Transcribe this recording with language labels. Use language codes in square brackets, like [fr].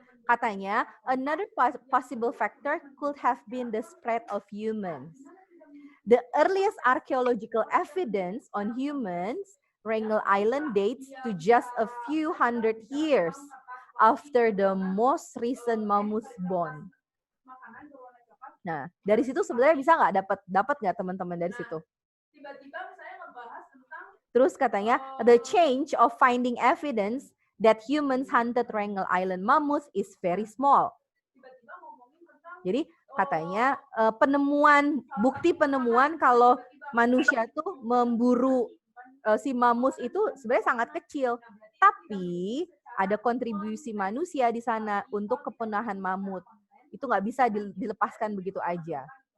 [en] Katanya, another possible factor could have been the spread of humans. The earliest archaeological evidence on humans, Wrangel Island, dates to just a few hundred years after the most recent mammoth bone. [id] Nah, dari situ sebenarnya bisa nggak dapat nggak teman-teman dari situ? Terus katanya, [en] the change of finding evidence that humans hunted Wrangel Island mammoth is very small. [id] Jadi katanya bukti penemuan kalau manusia tuh memburu si mammoth itu sebenarnya sangat kecil. Tapi ada kontribusi manusia di sana untuk kepunahan mamut. Itu nggak bisa dilepaskan begitu aja.